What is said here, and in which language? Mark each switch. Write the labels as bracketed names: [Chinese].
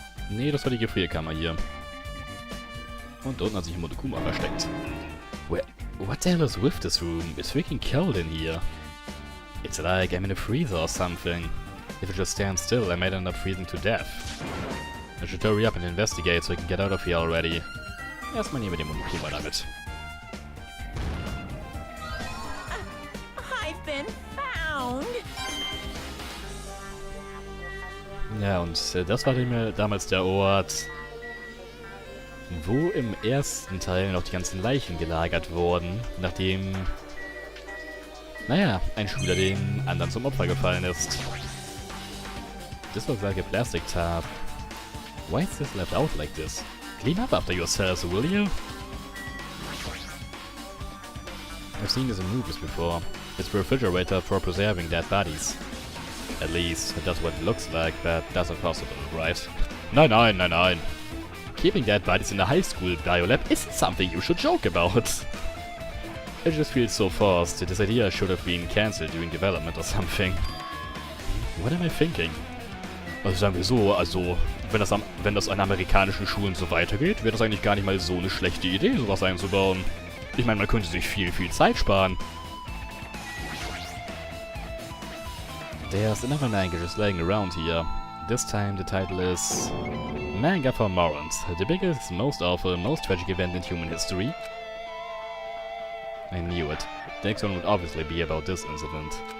[German] Nee, das war die Gefrierkammer hier. Und unten hat sich ein Monokuma versteckt. [English] What the hell is with this room? It's freaking cold in here. It's like I'm in a freezer or something. If I just stand still, I might end up freezing to death. I should hurry up and investigate so I can get out of here already. [German] Erstmal nehmen wir den Monokuma damit. [English] I've been found. [German] Ja, und das war damals der Ort, wo im ersten Teil noch die ganzen Leichen gelagert wurden, nachdem, naja, ein Schüler den anderen zum Opfer gefallen ist. [English] This looks like a plastic tub. Why is this left out like this? Clean up after yourselves, will you? I've seen this in movies before. It's a refrigerator for preserving dead bodies. At least, that's what it looks like, but that's impossible, right? [German] Nein, nein, nein, nein. [English] Keeping dead bodies in a high school biolab isn't something you should joke about. I just feel so forced. This idea should have been cancelled during development or something. What am I thinking? [German] Also sagen wir so, also, wenn das an amerikanischen Schulen so weitergeht, wäre das eigentlich gar nicht mal so eine schlechte Idee, sowas einzubauen. Ich meine, man könnte sich viel, viel Zeit sparen. [English] There's another manga just laying around here. This time the title is Manga for Morons, the biggest, most awful, most tragic event in human history. I knew it. The next one would obviously be about this incident.